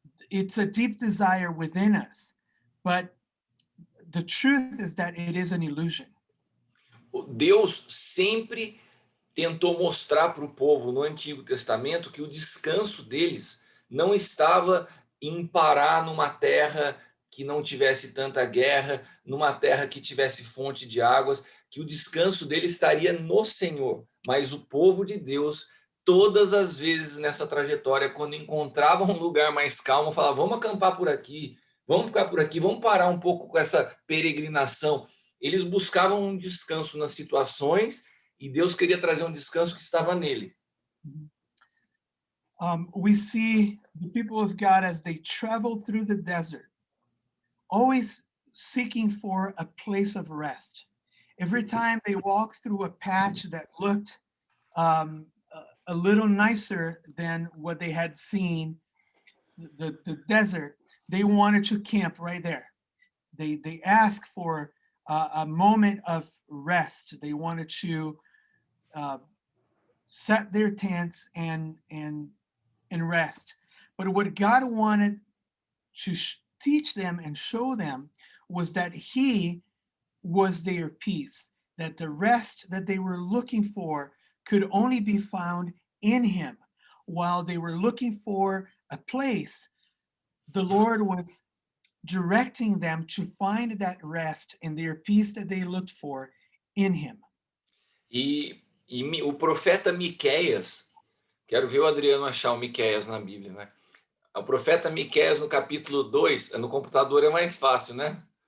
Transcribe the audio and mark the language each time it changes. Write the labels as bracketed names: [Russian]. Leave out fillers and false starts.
[English] It's a deep desire within us, but the truth is that it is an illusion. [Portuguese] Deus sempre tentou mostrar para o povo no Antigo Testamento que o descanso deles não estava em parar numa terra que não tivesse tanta guerra, numa terra que tivesse fonte de águas, que o descanso deles estaria no Senhor. Mas o povo de Deus, todas as vezes nessa trajetória, quando encontrava um lugar mais calmo, falava: vamos acampar por aqui, vamos ficar por aqui, vamos parar um pouco com essa peregrinação. Eles buscavam um descanso nas situações e Deus queria trazer um descanso que estava nele. [English] We see the people of God as they travel through the desert, always seeking for a place of rest. Every time they walk through a patch that looked a little nicer than what they had seen, the desert, they wanted to camp right there. They asked for a moment of rest. They wanted to set their tents and rest. But what God wanted to teach them and show them was that He was their peace, that the rest that they were looking for could only be found in Him. While they were looking for a place, the Lord was directing them to find that rest and their peace that they looked for in Him. [Portuguese] O profeta Miqueias, quero ver o Adriano achar o Miqueias na Bíblia, né? O profeta Miqueias, no capítulo 2, no computador é mais fácil, né?